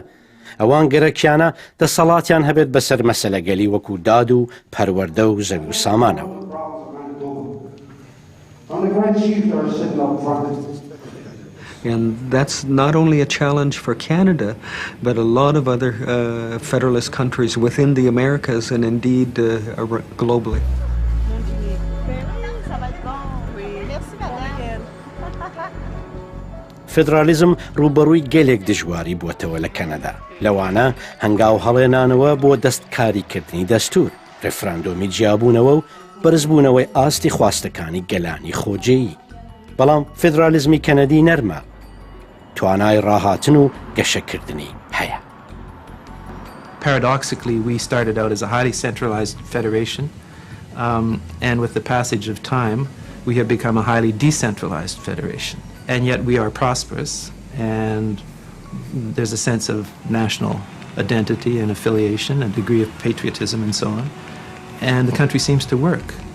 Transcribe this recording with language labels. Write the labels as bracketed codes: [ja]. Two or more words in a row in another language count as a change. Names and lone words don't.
[ckb] ئەوان گەرەکیانە دەسەڵاتیان هەبێت بەسەر مەسەلەگەلی وەکو داد و پەروەردە و زەوی و سامانەوە. [en] And that's not only a challenge for Canada, but a lot of other federalist countries within the Americas and indeed globally. [ckb] فیدرالیزم ڕوبەڕووی گەلێک دژواری بووەتەوە لە کەنەدا. لەوانە هەنگاو هەڵێنانەوە بۆ دەستکاریکردنی دەستور، ڕێفراندۆمی جیابوونەوە و بەرزبوونەوەی ئاستی خواستەکانی گەلانی خۆجێیی. بەڵام فیدرالیزمی کەنەدی نەرمە، توانای ڕاهاتن و گەشەکردنی هەیە. [en] Paradoxically, we started out as a highly centralized federation, and with the passage of time, we have become a highly decentralized federation. And yet we are prosperous, and there's a sense of national identity and affiliation, a degree of patriotism and so on, and the country seems to work.